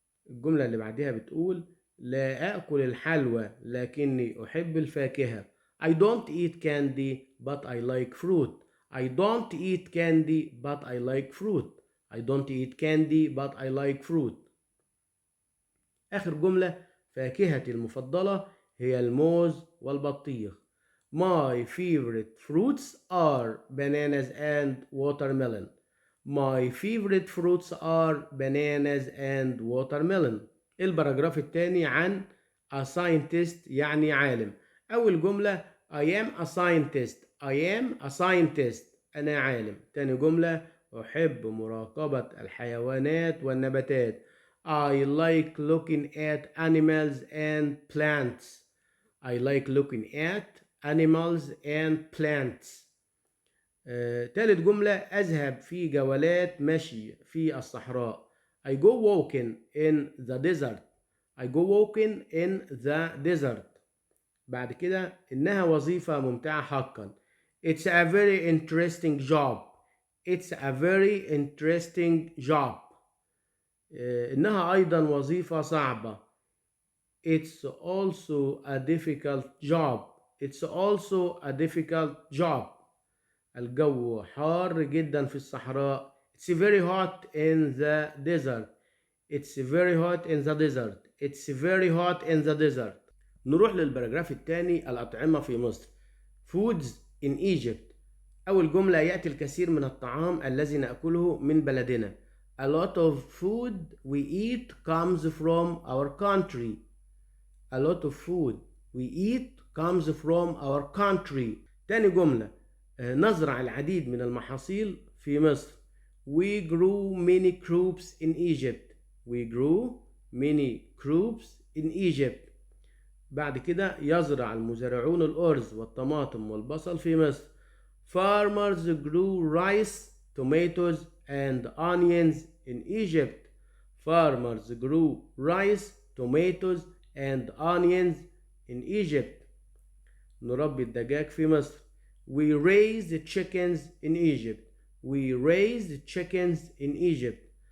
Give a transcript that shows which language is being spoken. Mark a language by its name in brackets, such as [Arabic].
[Arabic] الجملة اللي بعدها بتقول: لا أكل الحلوى لكني أحب الفاكهة. [English] I don't eat candy but I like fruit. I don't eat candy but I like fruit. I don't eat candy but I like fruit. [Arabic] آخر جملة: فاكهتي المفضلة هي الموز والبطيخ. [English] My favorite fruits are bananas and watermelon. My favorite fruits are bananas and watermelon. [Arabic] البراجراف الثاني عن [English] a scientist [Arabic] يعني عالم. أول جملة: [English] I am a scientist. I am a scientist. [Arabic] أنا عالم. تاني جملة: أحب مراقبة الحيوانات والنباتات. [English] I like looking at animals and plants. I like looking at animals and plants. [Arabic] تالت جملة: أذهب في جولات مشي في الصحراء. [English] I go walking in the desert. I go walking in the desert. [Arabic] بعد كده: إنها وظيفة ممتعة حقا. [English] It's a very interesting job. It's a very interesting job. [Arabic] إنها أيضا وظيفة صعبة. [English] It's also a difficult job. It's also a difficult job. [Arabic] الجو حار جدا في الصحراء. [English] It's very hot in the desert. It's very hot in the desert. It's very hot in the desert. [Arabic] نروح للبراجراف الثاني: الأطعمة في مصر. [English] Foods in Egypt. [Arabic] أول جملة: يأتي الكثير من الطعام الذي نأكله من بلدنا. [English] A lot of food we eat comes from our country. A lot of food we eat comes from our country. [Arabic] تاني جملة: نزرع العديد من المحاصيل في مصر. [English] We grew many crops in Egypt. We grew many crops in Egypt. [Arabic] بعد كده: يزرع المزارعون الأرز والطماطم والبصل في مصر. [English] Farmers grew rice, tomatoes and onions in Egypt. Farmers grew rice, tomatoes and onions in Egypt. [Arabic] نربي الدجاج في مصر. [English] We raised chickens in Egypt. We raised chickens in Egypt.